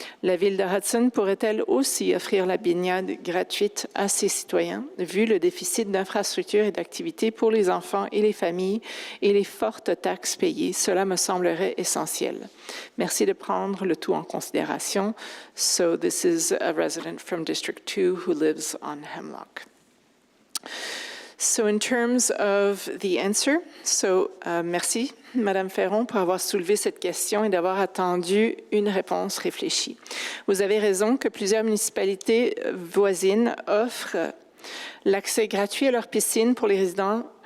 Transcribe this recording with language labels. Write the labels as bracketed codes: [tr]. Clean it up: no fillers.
[fr] La ville de Hudson pourrait-elle aussi offrir la baignade gratuite à ses citoyens, vu le déficit d'infrastructures et d'activités pour les enfants et les familles et les fortes taxes payées? Cela me semblerait essentiel. Merci de prendre le tout en considération. [en] So this is a resident from District 2 who lives on Hemlock. So in terms of the answer, [fr] merci, Madame Ferron, pour avoir soulevé cette question et d'avoir attendu une réponse réfléchie. Vous avez raison que plusieurs municipalités voisines offrent l'accès gratuit à leurs piscines pour les résidents.